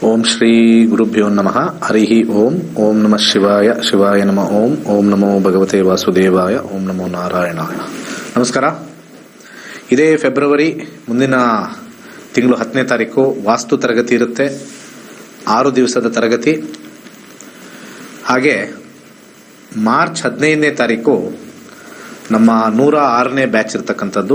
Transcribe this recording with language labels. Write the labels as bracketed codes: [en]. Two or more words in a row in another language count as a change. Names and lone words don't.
[sa] ಶ್ರೀ ಗುರುಭ್ಯೋ ನಮಃ. ಹರಿ ಓಂ. ಓಂ ನಮಃ ಶಿವಾಯ. ಶಿವಾಯ ನಮಃ. ಓಂ. ಓಂ ನಮೋ ಭಗವತೆ ವಾಸುದೇವಾಯ. ಓಂ ನಮೋ ನಾರಾಯಣಾಯ. ನಮಸ್ಕಾರ. [kn] ಇದೇ ಫೆಬ್ರವರಿ ಮುಂದಿನ ತಿಂಗಳು 10ನೇ ತಾರೀಕು ವಾಸ್ತು ತರಗತಿ ಇರುತ್ತೆ. 6 ದಿವಸದ ತರಗತಿ. ಹಾಗೆ ಮಾರ್ಚ್ 15ನೇ ತಾರೀಕು ನಮ್ಮ 106ನೇ ಬ್ಯಾಚ್ ಇರ್ತಕ್ಕಂಥದ್ದು.